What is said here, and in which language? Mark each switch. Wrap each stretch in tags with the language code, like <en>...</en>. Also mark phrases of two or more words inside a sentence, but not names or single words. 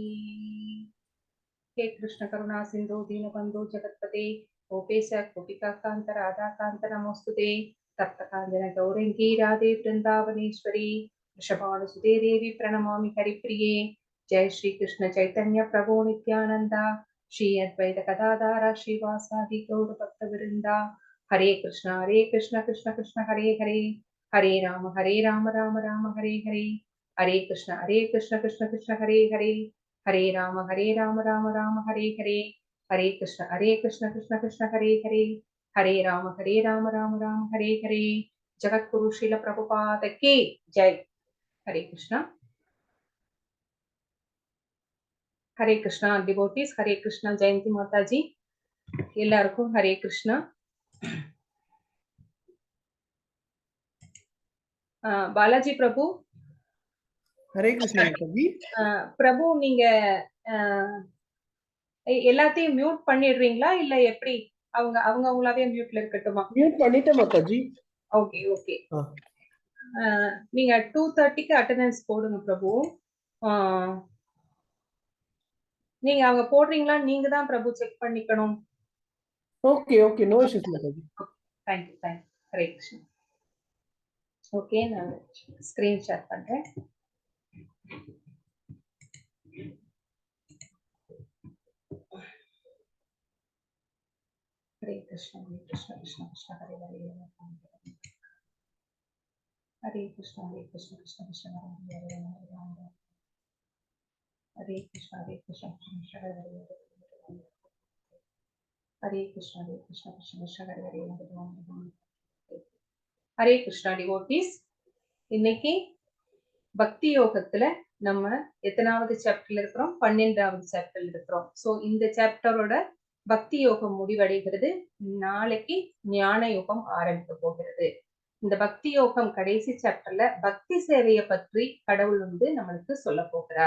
<sa>हे कृष्ण करुणा सिंधु दीनबंधु जगत्पते गोपेश गोपिका कांत राधा कांत नमोस्तुते. तप्त कांचन गौरंगी राधे वृंदावनेश्वरी वृषभानुसुते देवी प्रणमामि हरिप्रिये. जय श्री कृष्ण चैतन्य प्रभु नित्यानंद श्री अद्वैत गदाधर श्रीवासादि गौर भक्त वृंदा. हरे कृष्ण कृष्ण कृष्ण हरे हरे हरे राम राम राम हरे हरे. हरे कृष्ण कृष्ण कृष्ण हरे हरे हरे राम राम राम हरे हरे. हरे कृष्ण कृष्ण कृष्ण हरे हरे हरे राम राम राम हरे हरे.</sa> <hi>जगद्गुरु श्रील प्रभुपाद की जय.</hi> <sa>हरे कृष्णा. हरे कृष्णा डिवोटीஸ். हरे कृष्णा जयंती माता जी எல்லாருக்கும் हरे कृष्णा.</sa> <ta>பாலாஜி பிரபு. ஹரே கிருஷ்ணா ஜி. பிரபு நீங்க எல்லாத்தையும் மியூட் பண்ணிடுறீங்களா இல்ல எப்படி? அவங்களாவே மியூட்ல இருக்கட்டுமா? மியூட் பண்ணிட்டேன் மாதாஜி. ஓகே ஓகே. நீங்க 2:30க்கு அட்டெண்டன்ஸ் போடுங்க பிரபு. நீங்க அவங்க போடுறீங்களா நீங்க தான் பிரபு செக் பண்ணிக்கணும். ஓகே ஓகே,</ta> <en>no issues</en> <ta>மாதாஜி.</ta> <en>thank you.</en> <sa>हरे कृष्ण.</sa> <ta>ஓகே, நான்</ta> <en>screen share</en> <ta>பண்றேன்.</ta> <sa>हरे कृष्ण कृष्ण कृष्ण हरे हरे हरे कृष्ण कृष्ण कृष्ण हरे हरे हरे कृष्ण कृष्ण हरे हरे हरे कृष्ण कृष्ण हरे हरे हरे कृष्णा डिवोटीஸ்.</sa> <ta>இன்னைக்கு பக்தி யோகத்துல நம்ம எத்தனாவது சாப்டர்ல இருக்கிறோம்? 12வது சாப்டர்ல இருக்கிறோம். சோ இந்த சாப்டரோட பக்தி யோகம் முடிவடைகிறது. நாளைக்கு ஞான யோகம் ஆரம்பிக்க போகிறது. இந்த பக்தி யோகம் கடைசி சாப்டர்ல பக்தி சேவையை பற்றி கடவுள் நம்மளுக்கு சொல்ல போகிறார்.</ta>